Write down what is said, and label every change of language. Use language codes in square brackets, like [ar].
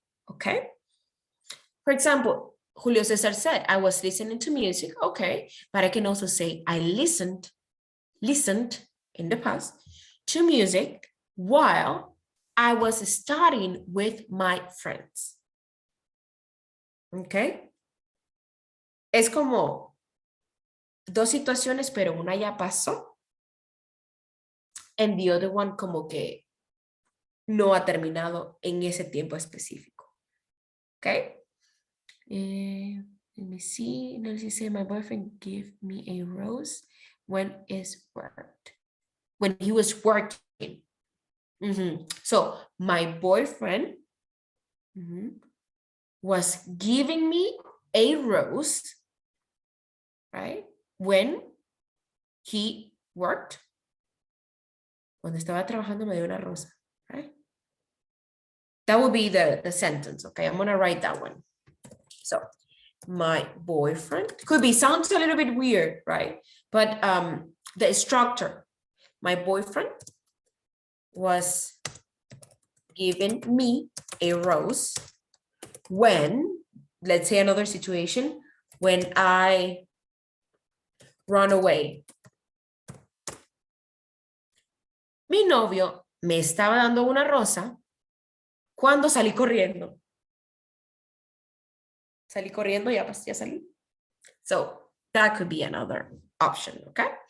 [en] Okay, for example, Julio Cesar said, I was listening to music. Okay, but I can also say I listened in the past to music while I was studying with my friends. ¿Ok? [es] Es como dos situaciones, pero una ya pasó. [en] And the other one [es] como que no ha terminado en ese tiempo específico. [en] ¿Ok? Let me see. Nancy said, my boyfriend gave me a rose when is worked. When he was working. So my boyfriend was giving me a rose, right? When he worked. [es] Cuando estaba trabajando me dio una rosa, right? [en] That would be the sentence, okay? I'm gonna write that one. So my boyfriend could be, sounds a little bit weird, right? But the structure, my boyfriend was giving me a rose when, let's say another situation, when I run away. [es] Mi novio me estaba dando una rosa cuando salí corriendo. Salí corriendo, ya salí. [en] So that could be another option, okay?